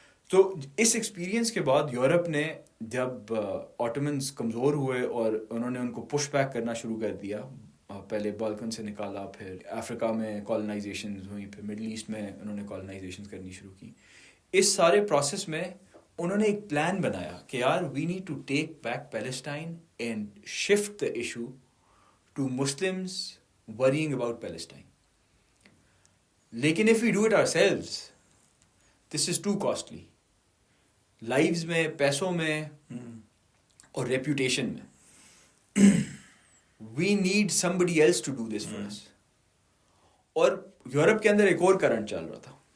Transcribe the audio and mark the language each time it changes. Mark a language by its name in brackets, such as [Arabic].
[Urdu] تو اس ایکسپیرینس کے بعد یورپ نے جب آٹومنز کمزور ہوئے اور انہوں نے ان کو پش بیک کرنا شروع کر دیا, پہلے بالکن سے نکالا, پھر افریقہ میں کالونائزیشنز ہوئیں, پھر مڈل ایسٹ میں انہوں نے کالونائزیشنز کرنی شروع کی. اس سارے پروسیس میں انہوں نے ایک پلان بنایا کہ یار [English] We need to take back Palestine and shift the issue to Muslims worrying about Palestine. [Urdu] لیکن [English] if we do it ourselves, this is too costly. [Urdu] Lives میں, پیسوں میں, اور ریپوٹیشن میں. [English] We need somebody else to do this for us. [Urdu] اور Europe کے اندر ایک اور کرنٹ چل رہا تھا.